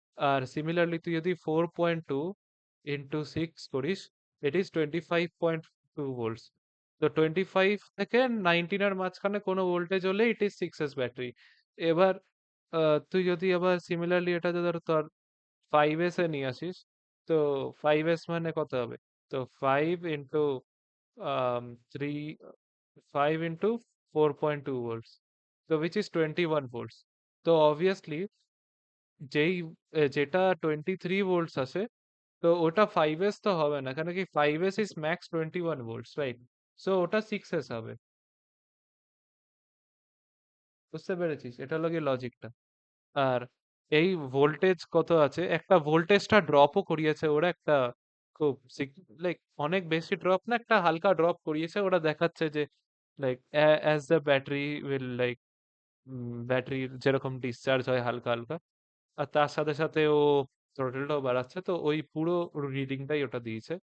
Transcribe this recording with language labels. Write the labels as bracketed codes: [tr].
[bn] আর similarly তুই যদি 4.2 into 6 করিস [en] It is 25.2 volts. [bn] তো 25 থেকে 19 এর মাঝখানে কোনো ভোল্টেজ হলে [en] It is 6s battery. [bn] এবার তুই যদি আবার সিমিলারলি এটা ধর তোর 5s এ নিয়ে আসিস, তো 5s মানে কত হবে? তো 5 into 3 [en] 5 into 4.2 volts, so which is 21 volts. [bn] তো obviously যেটা 23 volts আছে, তো ওটা 5s তো হবে না, কেন কি [en] 5s is max 21 volts, right? [bn] so ওটা 6s হবে। বুঝতে পেরেছিস? এটা হলো গিয়ে লজিকটা। আর এই ভোল্টেজ কত আছে, একটা ভোল্টেজটা ড্রপও করিয়েছে ওরা, একটা খুব লাইক অনেক বেশি ড্রপ না, একটা হালকা ড্রপ করিয়েছে, ওরা দেখাচ্ছে যে like [en] as the battery will like [bn] ব্যাটারির যেরকম ডিসচার্জ হয় হালকা হালকা, আর তার সাথে সাথে ও থ্রোটলটাও বাড়াচ্ছে, তো ওই পুরো রিডিংটাই ওটা দিয়েছে।